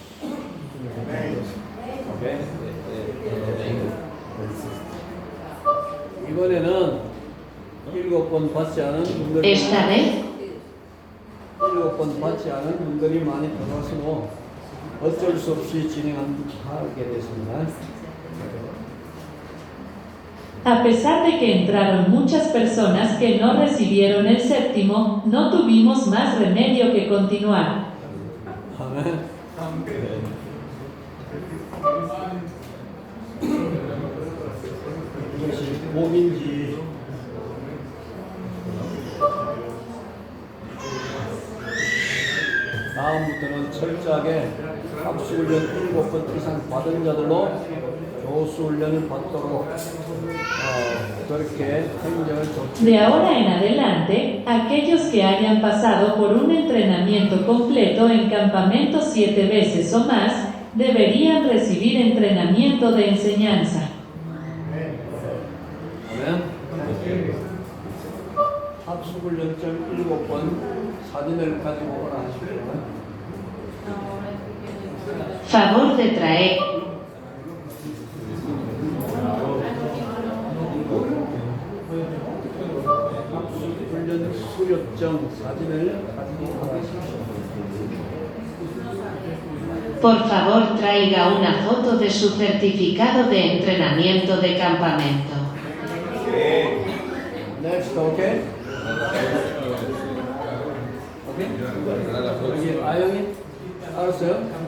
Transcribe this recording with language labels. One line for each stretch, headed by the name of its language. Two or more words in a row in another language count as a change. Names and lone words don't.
Korean: 이번에는 7번 받지 않은 분들이
Spanish: Esta vez,
Korean: 7번 받지 않은 분들이 많이 들어와서 어쩔 수 없이 진행하게 됐습니다.
Spanish: A pesar de que entraron muchas personas que no recibieron el séptimo, no tuvimos más remedio que continuar.
Korean: 아멘. 이것이 복인지 다음부터는 철저하게 학수훈련 7번 이상 받은 자들로 교수훈련을 받도록 그렇게 행정을
Spanish: De ahora en adelante, aquellos que hayan pasado por un entrenamiento completo en campamentos 7 veces o más, deberían recibir entrenamiento de enseñanza.
Korean: 아멘. 학수훈련증 7번 사진을 가지고 오라 하시고요.
Spanish: favor de traer.
Korean: 학수훈련 수료증 사진을 가지고 오라.
Spanish: Por favor, traiga una foto de su certificado de entrenamiento de campamento.
English: Next,
Korean: okay? 여기 아영이 알았어요?